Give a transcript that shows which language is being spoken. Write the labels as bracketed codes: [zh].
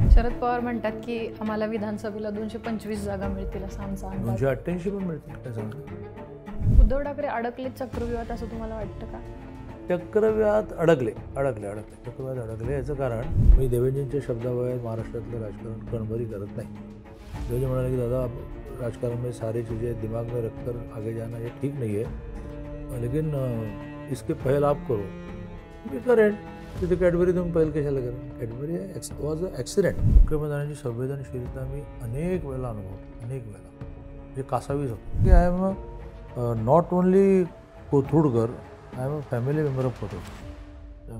[mr] शरद पवार म्हणतात की आम्हाला विधानसभेला 225 जागा मिळतील असा आमचा अंदाज. 288 पण मिळतील काय सांगतो. उद्धव ठाकरे अडकले चक्रव्यूहात असं तुम्हाला वाटतं का? चक्रव्यूहात अडकले चक्रव्यूहात अडकले. याचं कारण मी देवेंद्रजींच्या शब्दाबाहेर महाराष्ट्रातलं राजकारण कणभरी करत नाही. देवेंद्र म्हणाले की दादा [hi] राजकारण में सारी चीज़ें दिमाग में रखकर आगे जाना ये ठीक नहीं है, लेकिन इसके पहल आप करो. [mr] मी करेन. तिथे कॅडबरी तुम्ही पहिल कशाला करेन? [en] Cadbury was a accident. [mr] मुख्यमंत्र्यांची संवेदनशीलता मी अनेक वेळेला म्हणजे कासावीस होतो की [en] I am not only कोथरूडकर, I am a family member of Kothrud.